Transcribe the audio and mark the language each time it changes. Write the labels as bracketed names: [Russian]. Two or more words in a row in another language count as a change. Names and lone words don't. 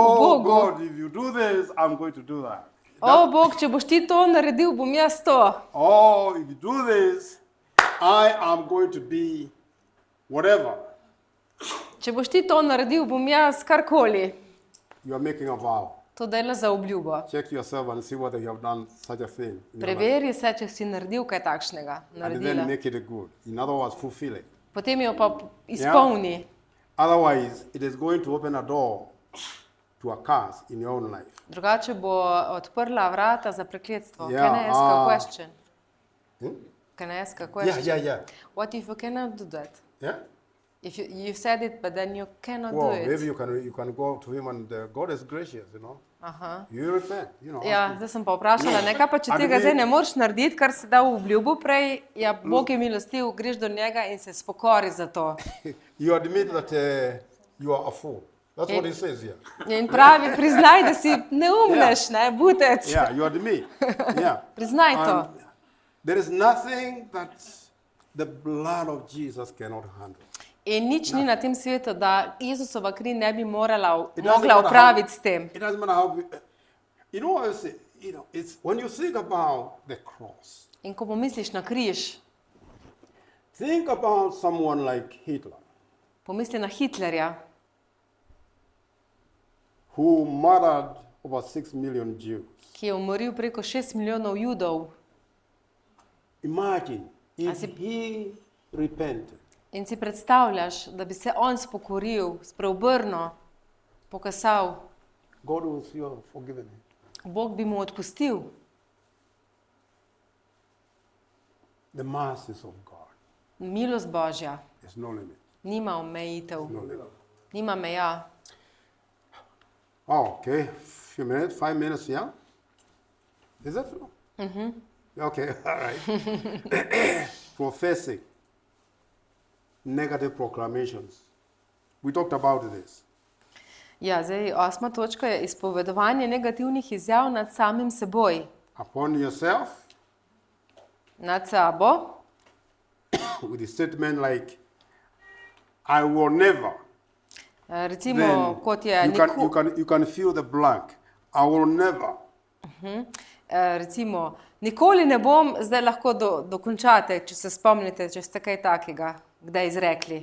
[Slovenian] oh Bogu, [English] God, if you do this, I'm going to do that. [Slovenian] o Bog, če boš ti to naredil, bom jaz to. [English] Oh, if you do this, I am going to be whatever. [Slovenian] Če boš ti to naredil, bom jaz karkoli. [English] You are making a vow. [Slovenian] To dela za obljubo. [English] Check yourself and see whether you have done such a thing. in your life. [Slovenian] Preveri se, če si naredil kaj takšnega. [English] And [Slovenian] Naredila. [English] then make it good. In other words, fulfill it. [Slovenian] Potem jo pa izpolni. [English] Otherwise, it is going to open a door to a curse in your own life. [Slovenian] Drugače bo odprla vrata za prekletstvo. Ja, [English] Can I ask a a- question? Hmm? Can I ask a Yeah, question? yeah. What if you cannot do that? Yeah? If you said it, but then you cannot Well, do it. maybe you can go to him and God is gracious, you know. Aha. You repent, you know. [Slovenian] Ja, zdaj sem pa vprašala, nekaj pa če A tega bi- zdaj ne moreš narediti, kar si dal v obljubo prej, ja, Bog je milostiv, greš do njega in se spokori za to. [English] You admit that you are a fool. That's what he says here. [Slovenian] In pravi, priznaj, da si neumnež, ne, butec. [English] Yeah, you admit. Yeah. [Slovenian] Priznaj to. [English] And there is nothing that the blood of Jesus cannot handle. [Slovenian] In nič ni na tem svetu, da Jezusova kri ne bi mogla [English] It doesn't matter [Slovenian] upraviti s tem. [English] It doesn't matter how. You know what I say? You know, it's when you think about the cross. [Slovenian] In ko pomisliš na križ, [English] Think about someone like Hitler, [Slovenian] pomisli na Hitlerja, [English] who murdered over 6 million Jews. [Slovenian] ki je umoril preko 6 milijonov Judov. [English] Imagine if As if- he repented. [Slovenian] In si predstavljaš, da bi se on spokoril, spreobrnil, pokasal, [English] God will still forgive him. [Slovenian] Bog bi mu odpustil. [English] The mercies of God. [Slovenian] Milost Božja [English] There's no limit. [Slovenian] nima omejitev, [English] No limit. [Slovenian] nima meja. [English] Oh, okay. Few minutes, 5 minutes, yeah? Is that true? Mm-hmm. Okay, all right. Prophetic, negative proclamations. We talked about this. [Slovenian] Ja, zdaj 8. točka je izpovedovanje negativnih izjav nad samim seboj, [English] Upon yourself, [Slovenian] nad sabo, [English] with a statement like, I will never. [Slovenian] recimo [English] Then [Slovenian] kot je [English] you can fill the blank. I will never. [Slovenian] recimo, nikoli ne bom, zdaj lahko dokončate, če se spomnite, če ste kaj takega, kdaj izrekli.